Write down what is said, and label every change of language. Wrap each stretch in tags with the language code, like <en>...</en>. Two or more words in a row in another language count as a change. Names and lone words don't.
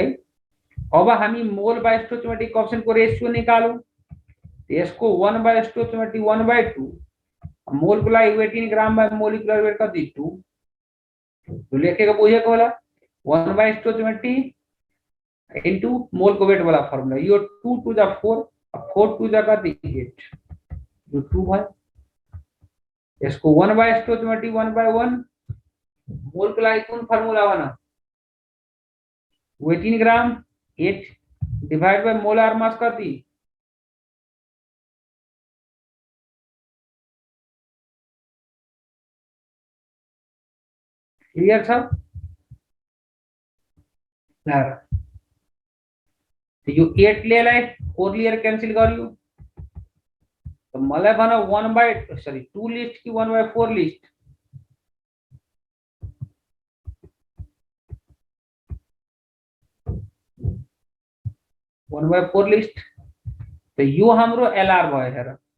<ne>अब हामी</ne> <en>mole by stoichiometric coefficient</en> <ne>को रेशियो निकालौं। यसको 1/स्टोइचियोमेट्रिक 1/2 मोल को लागि</ne> <en>18 gram by molecular weight</en> <ne>कति 2 तो लेखेको बुझेको होला 1/स्टोइचियोमेट्रिक</ne> <en>into mole</en> <ne>को वेट वाला फर्मुला। यो 2 टू जा 4 4 टू जा कति 8 यो 2 भयो। यसको 1/स्टोइचियोमेट्रिक 1/1 मोल को लागि कुन फर्मुला बना 18 ग्राम 8</ne> <en>divide by molar mass</en> <ne>कति क्लियर छ। यो 8 लेलाई 4 लिएर क्यान्सल गरियो तो मलाई भन 2 लिस्ट कि 1/4 लिस्ट 1/4 लिस्ट तो यो हाम्रो एलआर भयो हेर।</ne>